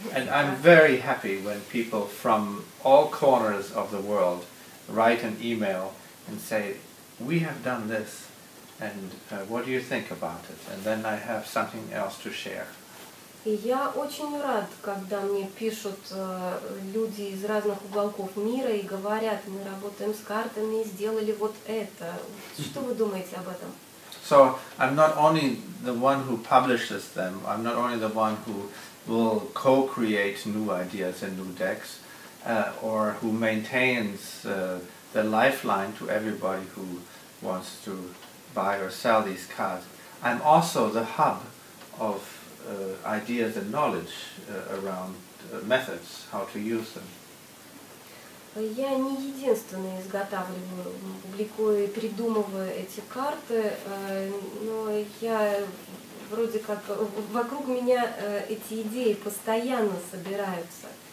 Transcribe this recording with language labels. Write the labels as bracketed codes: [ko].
[en] And I'm very happy when people from all corners of the world write an email and say, we have done this, and what do you think about it? And then I have something else to share. [ru] И я очень рад, когда мне пишут люди из разных уголков мира и говорят, мы работаем с картами, сделали вот это. Что вы думаете об этом? [en] So I'm not only the one who publishes them, I'm not only the one who will co-create new ideas and new decks, or who maintains the lifeline to everybody who wants to buy or sell these cards. I'm also the hub of ideas and knowledge around methods, how to use them. [ru] Я не единственная изготавливаю, публикую и придумываю эти карты, но я вроде как вокруг меня эти идеи постоянно собираются.